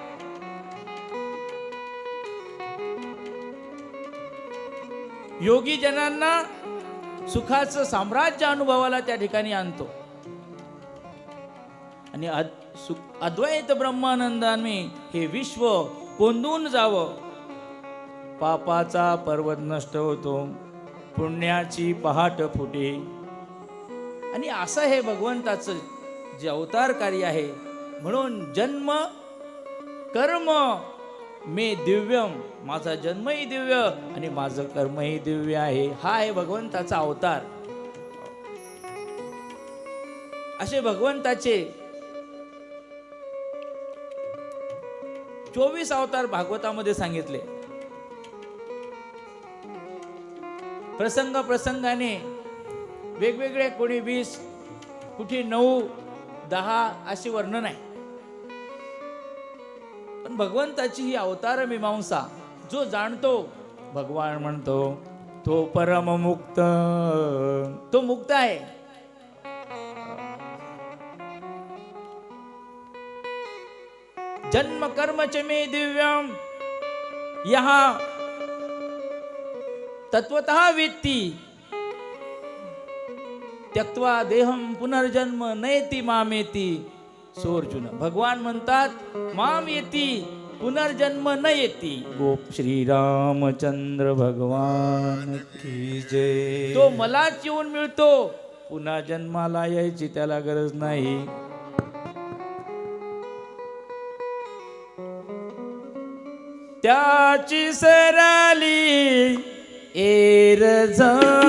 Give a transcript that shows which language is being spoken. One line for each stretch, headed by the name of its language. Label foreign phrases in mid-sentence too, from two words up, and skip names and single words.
Marathi: योगी जनांना सुखाचं साम्राज्य अनुभवाला त्या ठिकाणी आणतो आणि अद्वैत ब्रह्मानंदाने हे विश्व कोंदून जावं पापाचा पर्वत नष्ट होतो पुण्याची पहाट फुटे आणि असं हे भगवंताचं जे अवतार कार्य आहे म्हणून
Sanskrit: जन्म कर्म मे दिव्यम
Marathi: माझा जन्मही दिव्य आणि माझं कर्मही दिव्य आहे हा आहे भगवंताचा अवतार असे भगवंताचे 24 अवतार भागवतामध्ये सांगितले प्रसंग प्रसंगाने वेगवेगळे कोणी 20 कुठे 9 10 अशी वर्णन आहे पण भगवंताची ही अवतार मीमांसा जो जाणतो भगवान म्हणतो तो परम मुक्त तो मुक्त आहे
Sanskrit: जन्म कर्म च मे दिव्यम यहाँ तत्वतः वेत्ती त्यक्त्वा देहम पुनर्जन्म नयति मामेती सोर्जुन
Marathi: भगवान म्हणतात
Sanskrit: माम येती पुनर्जन्म न येती
Hindi: गोप श्री रामचंद्र भगवान की जय
Marathi: तो मलाच येऊन मिळतो पुन्हा जन्माला यायची त्याला गरज नाही त्याची सरली एरझार